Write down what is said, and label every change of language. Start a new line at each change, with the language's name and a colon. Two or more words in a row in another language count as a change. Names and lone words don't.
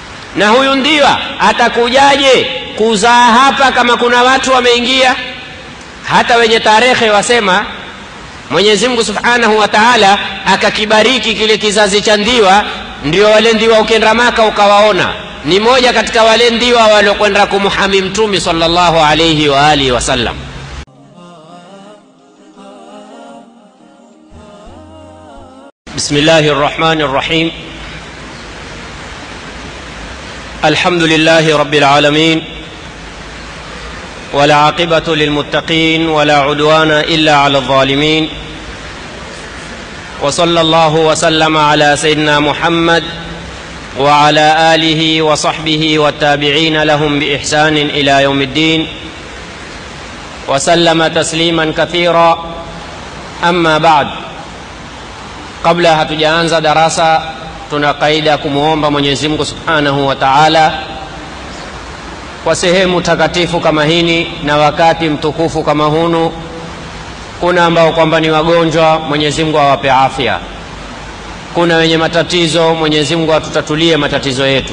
Swahili: Na huyu ndiwa atakujaje kuzaa hapa kama kuna watu wameingia? Hata wenye tarehe wasema Mwenyezi Mungu
Arabic: سبحانه وتعالى
Swahili: akakibariki kile kizazi cha ndiwa, ndio wale ndiwa ukenda Maka ukawaona ni moja katika wale ndiwa waliokwenda kumhami Mtume
Arabic: صلى الله عليه وعلى آله وسلم. بسم الله الرحمن الرحيم. الحمد لله رب العالمين. ولا عاقبة للمتقين ولا عدوان إلا على الظالمين. وصلى الله وسلم على سيدنا محمد وعلى آله وصحبه والتابعين لهم بإحسان إلى يوم الدين وسلم تسليما كثيرا. أما بعد،
Swahili: kabla hatujaanza darasa tunakaida kumuomba Mwenyezi Mungu
Arabic: سبحانه وتعالى
Swahili: kwa sehemu takatifu kama hini na wakati mtukufu kama hunu. Kuna ambao kwamba ni wagonjwa, Mwenyezi Mungu awape afya. Kuna wenye matatizo, Mwenyezi Mungu atutatulie matatizo yetu.